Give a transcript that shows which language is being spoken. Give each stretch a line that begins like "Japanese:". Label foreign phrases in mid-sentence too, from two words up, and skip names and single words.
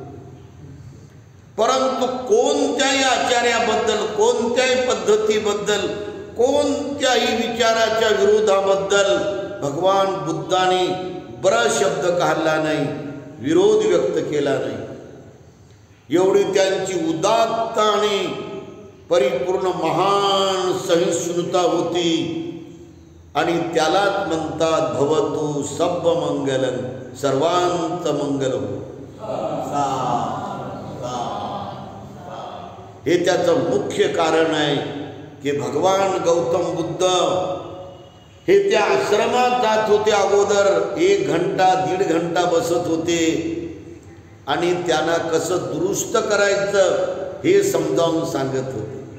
Marathi: परंतु कोणत्याही आचार्याबद्दल, कोणत्याही पद्धतीबद्दल, कोणत्याही विचाराच्या विरोधाबद्दल भगवान बुद्धाने बर शब्द काढला नाही, विरोध व्यक्त केला नाही. एवढी त्यांची उदात्त आणि परिपूर्ण महान सहिष्णुता होती. आणि त्यालाच म्हणतात
Pali: भवतु सब्ब मंगलम,
Marathi: सर्वांत मंगल हो. हे त्याचं मुख्य कारण आहे की भगवान गौतम बुद्ध हे त्या आश्रमात जात होते. अगोदर 1 घंटा 1.5 घंटा बसत होते आणि त्यांना कसं दुरुस्त करायचं हे समजावून सांगत होते.